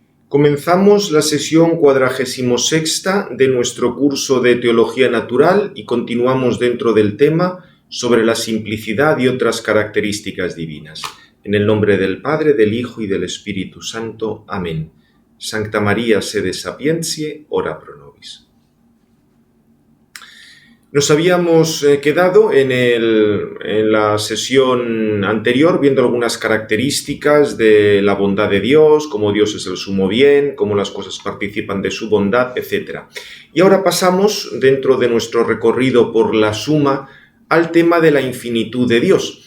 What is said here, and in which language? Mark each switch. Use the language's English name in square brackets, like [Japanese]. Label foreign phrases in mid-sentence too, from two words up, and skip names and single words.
[Spanish] Comenzamos la sesión 46ª de nuestro curso de Teología Natural y continuamos dentro del tema sobre la simplicidad y otras características divinas. En el nombre del Padre, del Hijo y del Espíritu Santo. Amén. [Latin] Sancta María, sede sapientiae, ora pro nobis. [Spanish] Nos habíamos quedado en la sesión anterior viendo algunas características de la bondad de Dios, cómo Dios es el sumo bien, cómo las cosas participan de su bondad, etc. Y ahora pasamos, dentro de nuestro recorrido por la suma, al tema de la infinitud de Dios.